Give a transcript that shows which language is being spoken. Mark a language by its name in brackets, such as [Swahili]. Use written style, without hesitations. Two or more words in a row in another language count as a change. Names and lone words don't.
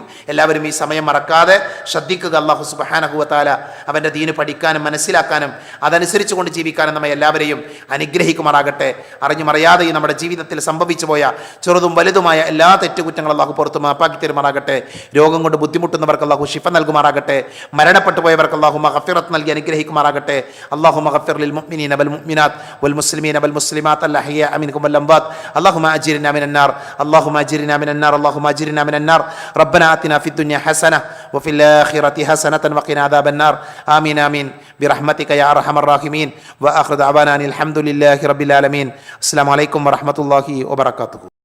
[Malayalam] എല്ലാവരും ഈ സമയം മറക്കാതെ ശ്രദ്ധിക്കുക. [Arabic] الله سبحانه وتعالى [Malayalam] അവൻ്റെ ദീന് പഠിക്കാനും മനസ്സിലാക്കാനും അതനുസരിച്ച് കൊണ്ട് ജീവിക്കാനും നമ്മെ എല്ലാവരെയും അനുഗ്രഹിക്കുമാറാകട്ടെ. അറിഞ്ഞുമറിയാതെയും നമ്മുടെ ജീവിതത്തിൽ സംഭവിച്ചു പോയ ചെറുതും വലുതുമായ എല്ലാ തെറ്റുകുറ്റങ്ങളും അല്ലാഹു പുറത്തു മാപ്പാക്കി തരുമാറാകട്ടെ. രോഗം കൊണ്ട് ബുദ്ധിമുട്ടുന്നവർക്ക് അല്ലാഹു ശിഫ നൽകുമാറാകട്ടെ. മരണപ്പെട്ടു പോയവർക്ക് അല്ലാഹു മഗ്ഫിറത്ത് നൽകി അനുഗ്രഹിക്കുമാറാകട്ടെ. [Arabic] اللهم اغفر للمؤمنين والمؤمنات والمسلمين والمسلمات الأحياء منهم والأموات اللهم أجرنا من النار اللهم أجرنا من النار اللهم أجرنا من النار ربنا آتنا في الدنيا حسنة وفي الآخرة حسنة وقنا عذاب النار آمين آمين برحمتك يا أرحم الراحمين وآخر دعوانا أن الحمد لله رب العالمين السلام عليكم ورحمة الله وبركاته.